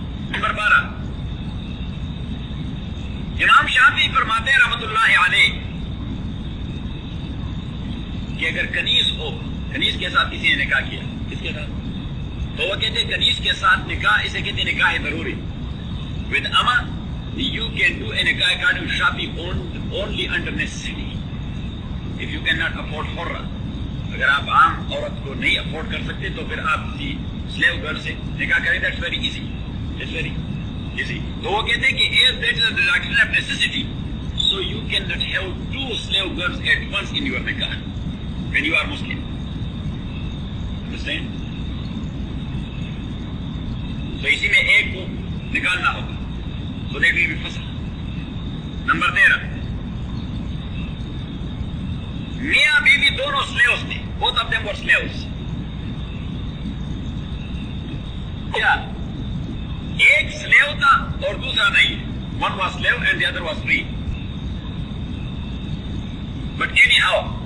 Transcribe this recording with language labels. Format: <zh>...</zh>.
<ur>Number بارہ، امام شافعی فرماتے ہیں رحمت اللہ علیہ کہ اگر کنیز ہو، کنیز کے ساتھ کسی نے نکاح کیا، کس کے ساتھ؟ تو وہ کہتے ہیں کنیز کے ساتھ نکاح، اسے کہتے ہیں نکاح ضروری،</ur> <en>with اما you can do a nikah according to Shafi only under necessity if you cannot afford hurra.</en> <ur>اگر آپ عام عورت کو نہیں افورڈ کر سکتے تو پھر آپ کسی سلیو گرل سے نکاح کریں،</ur> <en>that's very easy, it's very easy.</en> <ur>تو وہ کہتے ہیں کہ</ur> <en>if that is a deduction of necessity so you cannot have two slave girls at once in your nikah when you are Muslim, understand?</en> <ur>تو اسی میں ایک کو نکالنا ہوگا، تو دیکھ لیجیے فصل. نمبر تیرہ، میاں بیوی دونوں سلیوس تھے،</ur> <en>both of them were slaves,</en> <ur>کیا ایک سلیو تھا اور دوسرا نہیں،</ur> <en>one was slave and the other was free, but anyhow</en>